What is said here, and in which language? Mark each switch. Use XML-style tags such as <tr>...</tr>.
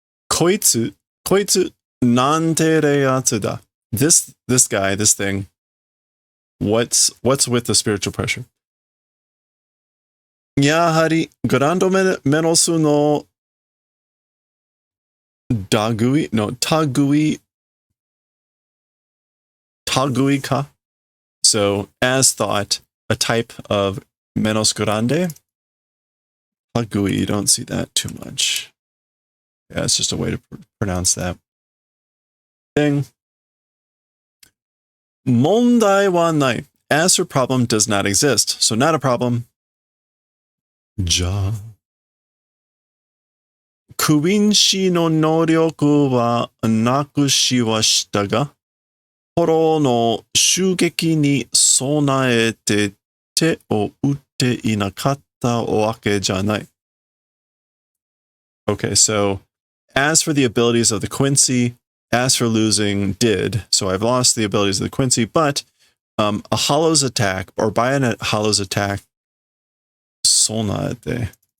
<ja>Koitsu, koitsu, nante yatsu da.</ja> <en>This guy, this thing. What's with the spiritual pressure?</en> <ja>やはりグランドメノスの類 no 類か.</ja> <en>So as thought, a type of menos grande. 類, you don't see that too much. Yeah, it's just a way to pronounce that thing.</en> <ja>問題はない.</ja> <en>As for problem does not exist. So not a problem.</en> <ja>じゃあクインシーの能力はなくしはしたが、フォローの襲撃に備えて手を打っていなかったわけじゃない。</ja> <en>Okay, so as for the abilities of the Quincy, as for losing did, so I've lost the abilities of the Quincy, but a Hollow's attack, or by a Hollow's attack,</en> <ja>備えて.</ja>